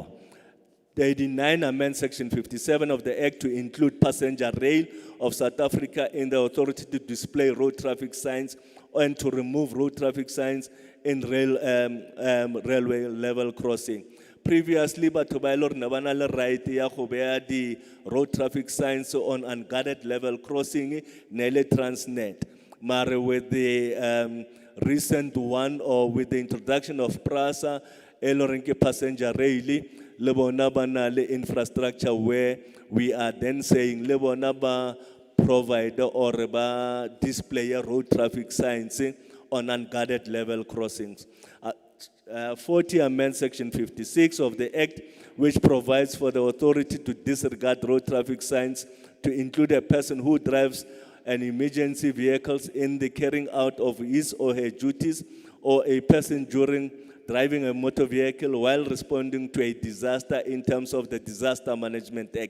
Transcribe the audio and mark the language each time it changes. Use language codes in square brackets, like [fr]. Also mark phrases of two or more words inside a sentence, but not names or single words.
[en] The 89 amend section 57 of the Act to include passenger rail of South Africa in the authority to display road traffic signs and to remove road traffic signs in railway level crossing. Previously, [tn] batho ba e le hore ne ba na le right ya go beya di [en] road traffic signs on unguarded level crossing, [tn] ne le Transnet. [en] Mare with the recent one, or with the introduction of PRASA, [tn] e le horeng ke [en] passenger rail, [tn] le bona ba na le [en] infrastructure where we are then saying [tn] le bona ba [en] provide or ba display road traffic signs on unguarded level crossings. 40 amend section 56 of the Act, which provides for the authority to disregard road traffic signs to include a person who drives an emergency vehicles in the carrying out of his or her duties, or a person during driving a motor vehicle while responding to a disaster in terms of the Disaster Management Act.